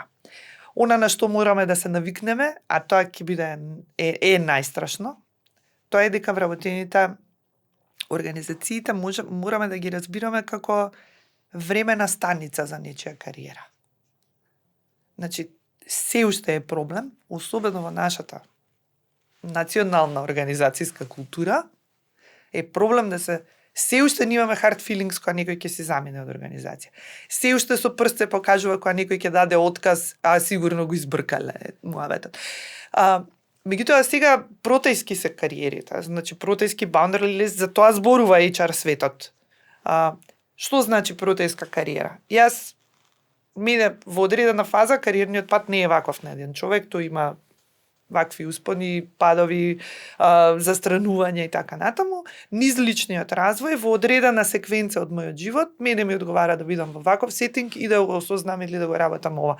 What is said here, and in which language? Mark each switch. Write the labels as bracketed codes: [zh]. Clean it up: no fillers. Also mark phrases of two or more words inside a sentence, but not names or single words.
[mk] Она на што мораме да се навикнеме, а тоа ќе биде најстрашно, тоа е дека вработените организациите мораме да ги разбираме како времена станица за нечија кариера. Значи, се уште е проблем, особено во нашата национална организацијска култура, е проблем да се уште немаме [en] hard feelings [mk] кога некој ќе се замине од организација. Се уште со прст се покажува кога некој ќе даде отказ, а сигурно го избркале муабетот. Меѓутоа сега протејски се кариерите, значи протејски [en] boundary list, [mk] за тоа зборува HR светот. Што значи протејска кариера? Јас мине во одредена фаза, кариерниот пат не е ваков на еден човек, тој има вакви успони, падови, застранувања и така натаму. Низ личниот развој, во одредена секвенца од мојот живот, мене ми одговара да бидам во ваков сетинг и да го осознам или да го работам ова.